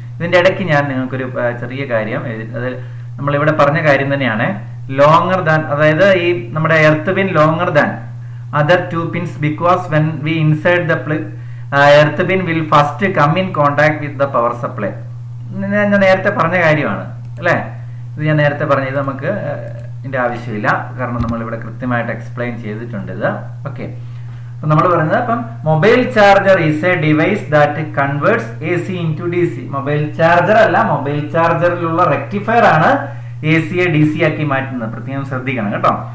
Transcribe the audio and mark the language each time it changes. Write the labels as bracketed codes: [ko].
[ml] ഇതിന്റെ ഇടയ്ക്ക് ഞാൻ നിങ്ങൾക്കൊരു ചെറിയ കാര്യം, അത് നമ്മളിവിടെ പറഞ്ഞ കാര്യം തന്നെയാണ്. [en] longer than, [ml] അതായത് ഈ നമ്മുടെ [en] Earth pin longer than other 2 pins because when we insert the plug earth pin will first come in contact with the power supply. [ml] ഞാൻ നേരത്തെ പറഞ്ഞ കാര്യമാണ് അല്ലേ, ഇത് ഞാൻ നേരത്തെ പറഞ്ഞത് നമുക്ക് ഇതിന്റെ ആവശ്യമില്ല, കാരണം നമ്മൾ ഇവിടെ കൃത്യമായിട്ട് എക്സ്പ്ലെയിൻ ചെയ്തിട്ടുണ്ട് ഇത്. ഓക്കെ, അപ്പൊ നമ്മൾ പറയുന്നത് ഇപ്പം [en] Mobile charger is a device that converts A C into D C. [ml] Mobile charger അല്ല, മൊബൈൽ ചാർജറിലുള്ള റെക്ടിഫയർ ആണ് എ സിയെ ഡി സി ആക്കി മാറ്റുന്നത്. പ്രത്യേകം ശ്രദ്ധിക്കണം കേട്ടോ.